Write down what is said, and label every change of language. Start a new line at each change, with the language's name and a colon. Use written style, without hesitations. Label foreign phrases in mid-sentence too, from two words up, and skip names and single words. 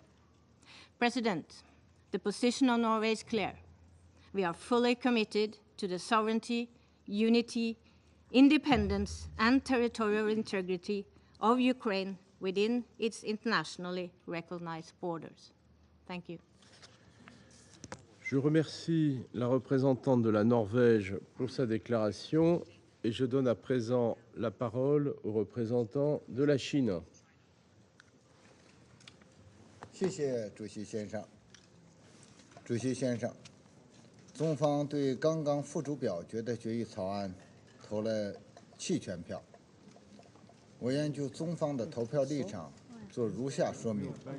English: President, the position of Norway is clear. We are fully committed to the sovereignty, unity, independence, and territorial integrity of Ukraine within its internationally recognized borders. Thank you.
French: Je remercie la représentante de la Norvège pour sa déclaration et je donne à présent la parole au représentant de la Chine.
Chinese: 谢谢主席先生。主席先生，中方对刚刚付诸表决的决议草案投了弃权票。我愿就中方的投票立场做如下说明。